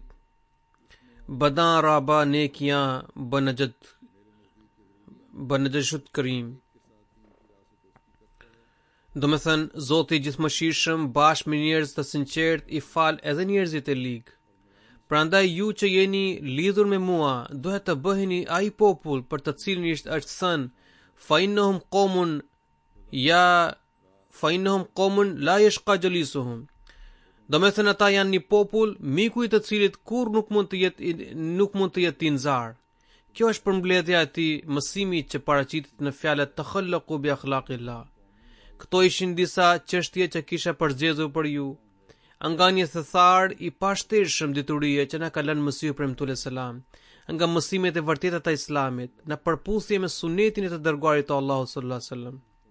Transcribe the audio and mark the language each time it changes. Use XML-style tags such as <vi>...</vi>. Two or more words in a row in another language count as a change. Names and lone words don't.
<sq>Badan raba nekiya banajshut karim. Do me thënë, Zoti i gjithëmëshirshëm bashkë me njerëz të sinqert i fal edhe njerëzit e ligë. Prandaj ju që jeni lidhur me mua, duhet të bëheni ai popull për të cilin është thënë,</sq> <ar>فإنهم قوم لا يشقى جليسهم.</ar> <sq>Do me thënë ata janë një popull, miku i të cilit kur nuk mund të jetë i nxarë. Kjo është përmbledhja e tij mësimi që paraqitet në fjalët</sq> <ar>تخلقوا بأخلاق الله.</ar> <sq>Këto ishin disa çështje që kisha përzgjedhur për ju, nga një thethar i pashtershëm diturie që na ka lënë Mesihu premtues selam, nga mësimet e vërteta të Islamit, në përputhje me sunetin e të dërguarit të Allahut</sq> <ar>صلى الله عليه وسلم.</ar>